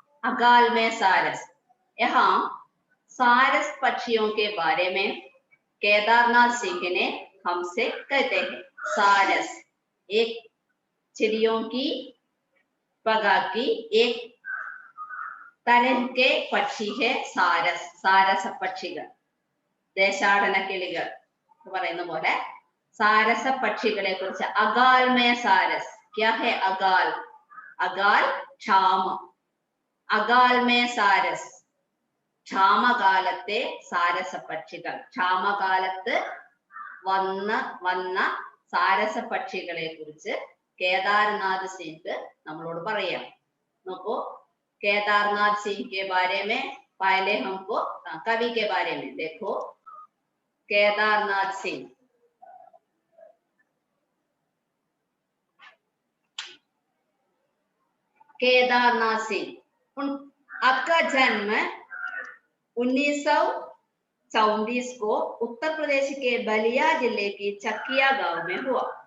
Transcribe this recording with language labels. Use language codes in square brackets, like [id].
[hi] अकाल में सारस, यहाँ सारस पक्षियों के बारे में केदारनाथ सिंह ने हमसे कहते हैं। सारस एक चिड़ियों की प्रकार की एक तरह के പക്ഷി है സാരസ്. [ml] സാരസ പക്ഷികൾ, ദേശാടന കിളികൾ എന്ന് പറയുന്ന പോലെ സാരസ പക്ഷികളെ കുറിച്ച് അകാൽ മേ സാരസ്. [hi] क्या है अकाल? अकाल ക്ഷാമം. [ml] അകാൽ മേ സാരസ് ക്ഷാമകാലത്തെ സാരസ പക്ഷികൾ. ക്ഷാമകാലത്ത് വന്ന സാരസ പക്ഷികളെ കുറിച്ച് केदारनाथ सिंह നമ്മളോട് പറയാം. [hi] നോക്കൂ, केदारनाथ सिंह के बारे में पहले हमको कवि के बारे में देखो। केदारनाथ सिंह आपका जन्म 1934 को उत्तर प्रदेश के बलिया जिले की चकिया गांव में हुआ।